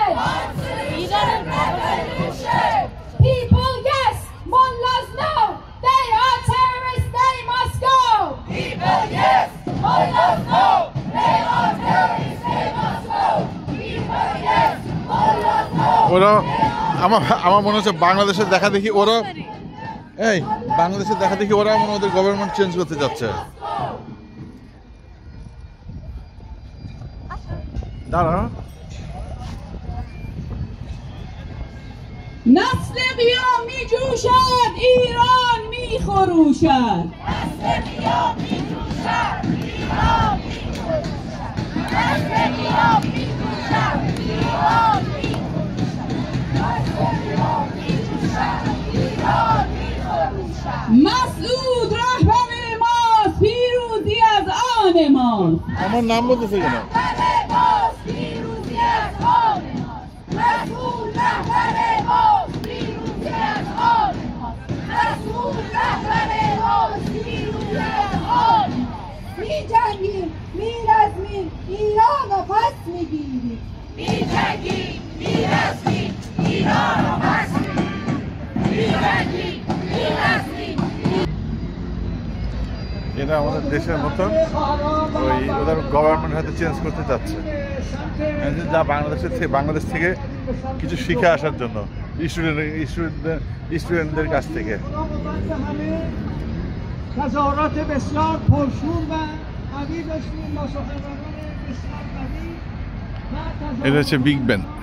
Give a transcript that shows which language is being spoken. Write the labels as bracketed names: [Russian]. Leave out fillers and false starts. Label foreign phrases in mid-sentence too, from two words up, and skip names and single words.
[English] One solution, revolution. People, yes. Mullahs, no. They are terrorists. They must go. People, yes. Mullahs, no. They are terrorists. They must go. People, yes. Mullahs, no. [Bangla] ওরা আমার মনে হচ্ছে বাংলাদেশের দেখা দেখি ওরা বাংলাদেশের দেখা দেখি ওরা ওদের [English] government change [Bangla] করতে যাচ্ছে। দাঁড়া, [Persian] نسل قیام می جوشد ایران می خروشد. نسل قیام می جوشد ایران می خروشد. نسل قیام می جوشد ایران می خروشد. نسل قیام می جوشد ایران می خروشد. مسعود رهبر ماست، پیروزی از آن ماست. [Bangla] আমার নাম বলতেছে কেন? [Persian] پیروزی از آن ماست. مسعود رهبر ماست، پیروزی از آن ماست. مسعود رهبر ماست، پیروزی از آن ماست. می‌جنگیم، می‌رزمیم، ایران رو پس می‌گیریم. می‌جنگیم، می‌رزمیم، ایران رو پس می‌گیریم. می‌جنگیم، می‌رزمیم. [Bangla] এরা আমাদের দেশের মতন ওদের গভর্নমেন্ট হয়তো চেঞ্জ করতে চাচ্ছে, যা বাংলাদেশ থেকে কিছু শিখে আসার জন্য স্টুডেন্টদের কাছ থেকে। এটা হচ্ছে [English] big ban.